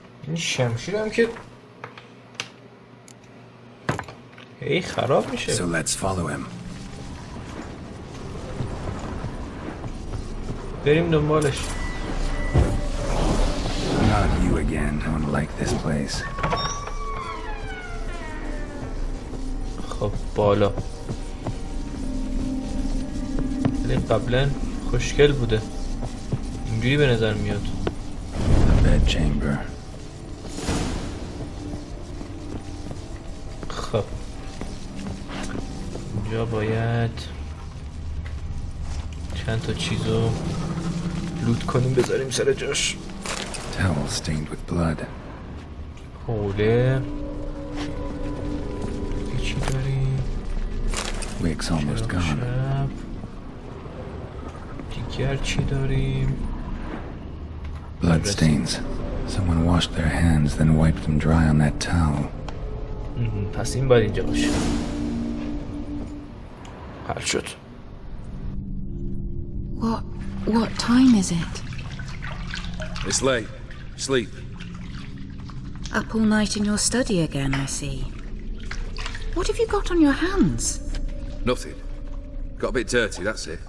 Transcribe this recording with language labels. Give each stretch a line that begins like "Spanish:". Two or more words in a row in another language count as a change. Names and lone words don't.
Persian: این شمشیرم که هی خراب میشه.
English: So let's follow him.
Persian: بریم دنبالش.
English: Not you again. I don't like this place.
Persian: خب بالا. ولی قبلا خوشگل بوده. اینجوری به نظر میاد.
English: The bed chamber.
Persian: خب اینجا باید چند تا چیزو لوت کنیم بذاریم سر جاش.
English: Towel stained with blood.
Persian: حوله چی داریم؟
English: Wig's almost gone.
Persian: شب دیگر چی داریم؟
English: Blood stains. Someone washed their hands, then wiped them dry on that towel.
Persian: پس این باید اینجا باشه. حل شد.
English: What time is it? It's late. Sleep. Up all night in your study again, I see. What have you got on your hands? Nothing. Got a bit dirty, that's it.